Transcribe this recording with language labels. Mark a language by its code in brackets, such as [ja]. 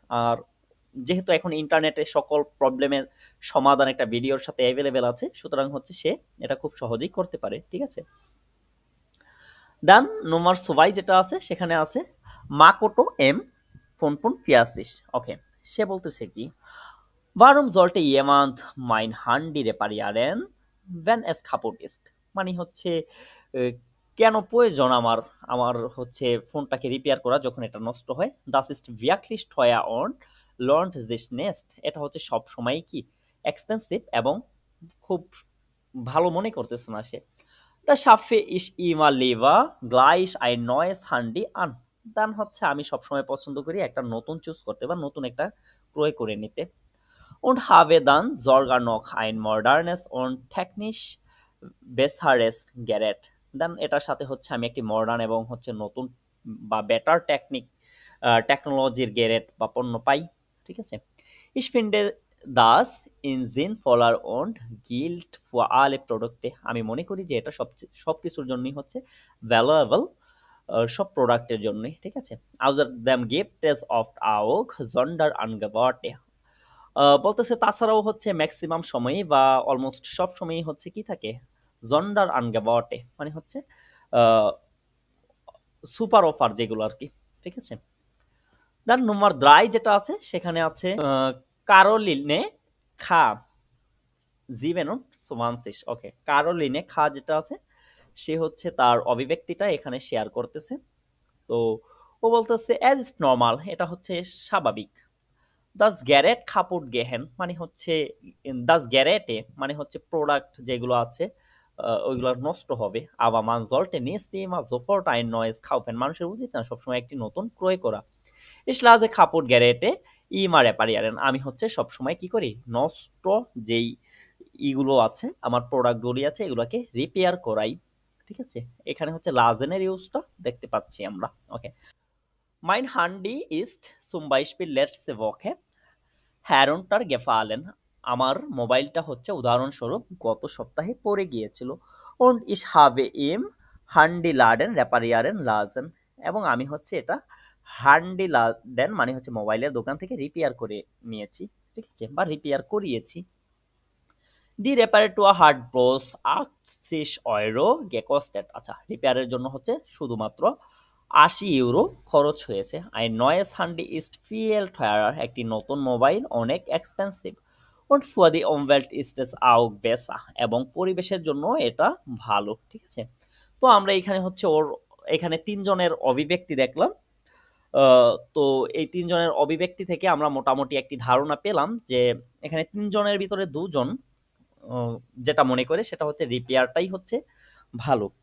[bn] আর যেহেতু এখন ইন্টারনেটে সকল প্রবলেমের সমাধান একটা ভিডিওর সাথে অ্যাভেলেবেল আছে, সুতরাং হচ্ছে সে এটা খুব সহজেই করতে পারে। ঠিক আছে, দেন নোমার সোবাই যেটা আছে সেখানে আছে মাকোটো এম ফোন ফোন ফিয়াসিস। ওকে, সে বলতেছে কি, [de] Warum sollte jemand mein Handy reparieren, wenn es kaputt ist? [bn] মানে হচ্ছে কেন প্রয়োজন আমার আমার হচ্ছে ফোনটাকে রিপেয়ার করা যখন এটা নষ্ট হয়। [de] Das ist wirklich teuer und lohnt sich nicht. [bn] এটা হচ্ছে সব সময় কি এক্সপেন্সিভ এবং খুব ভালো মনে করতেছে না সে। [de] Da schaffe ich immer lieber gleich ein neues Handy an. [bn] দেন হচ্ছে আমি সবসময় পছন্দ করি একটা নতুন চুজ করতে বা নতুন একটা ক্রয় করে নিতে। [de] Und habe dann sogar noch ein modernes und technisch besseres Gerät. [bn] দেন এটার সাথে হচ্ছে আমি একটি মডার্ন এবং হচ্ছে নতুন বা বেটার টেকনোলজির গ্যারেট বা পণ্য পাই। ঠিক আছে, [de] Ich finde das in sinnvoller und gilt für alle Produkte. [bn] আমি মনে করি যে এটা সবকিছুর জন্যই হচ্ছে ভ্যালুয়েবল, সব প্রোডাক্টের জন্যই। ঠিক আছে, [de] Außerdem gibt es oft auch Sonderangebote. [bn] বলতেছে তাছাড়াও হচ্ছে ম্যাক্সিমাম সময়ই বা অলমোস্ট সব সময়ই হচ্ছে কি থাকে, জন্ডার আনগেবটে মানে হচ্ছে সুপার অফার যেগুলো আর কি। ঠিক আছে, দেন নম্বর দ্রাই যেটা আছে সেখানে আছে কারোলিনে খা জিভেনন সোমানসিস। ওকে, কারোলিনে খা যেটা আছে সে হচ্ছে তার অভিব্যক্তিটা এখানে শেয়ার করতেছে। তো ও বলতেছে অ্যাজ ইজ নর্মাল, এটা হচ্ছে স্বাভাবিক। [de] দাস গ্যারেট কাপুট গেহেন [bn] মানে হচ্ছে দাস গ্যারেটে মানে হচ্ছে প্রোডাক্ট যেগুলো আছে ওইগুলো নষ্ট হবে। আবার [de] মান জলটে নিস্তি মা জোফর্ট আইন নয়েজ খাওফেন, [bn] মানুষের উচিত না সবসময় একটি নতুন ক্রয় করা। [de] ইসলাজে কাপুট গ্যারেটে ইমা রেপারিয়ারেন, [bn] আমি হচ্ছে সবসময় কি করি নষ্ট যেই ইগুলো আছে আমার প্রোডাক্টগুলি আছে এগুলোকে রিপেয়ার করাই। ঠিক আছে, এখানে হচ্ছে লাজেনের ইউজটা দেখতে পাচ্ছি আমরা। ওকে, [de] মাইন হান্ডি ইস্ট zum Beispiel letzte Woche heruntergefallen. [bn] আমার মোবাইলটা হচ্ছে উদাহরণস্বরূপ গত সপ্তাহে পড়ে গিয়েছিল। [de] Und ich habe ihm Handyladen reparieren lassen. [bn] এবং আমি হচ্ছে এটা Handyladen মানে হচ্ছে মোবাইলের দোকান থেকে রিপেয়ার করে নিয়েছি। ঠিক আছে, বা রিপেয়ার করিয়েছি। [de] Die Reparatur hat bloß 80 € gekostet. [bn] আচ্ছা, রিপেয়ারের জন্য হচ্ছে শুধুমাত্র 80 € খরচ হয়েছে। [de] ein neues Handy ist viel teurer. [bn] একটি নতুন মোবাইল অনেক expensive. [de] und für die Umwelt ist es auch besser. [bn] এবং পরিবেশের জন্য এটা ভালো। ঠিক আছে, তো আমরা এখানে হচ্ছে ওর এখানে তিনজনের অভিব্যক্তি দেখলাম। তো এই তিনজনের অভিব্যক্তি থেকে আমরা মোটামুটি একটি ধারণা পেলাম যে এখানে তিনজনের ভিতরে দুজন যেটা মনে করে সেটা হচ্ছে রিপেয়ারটাই হচ্ছে ভালো।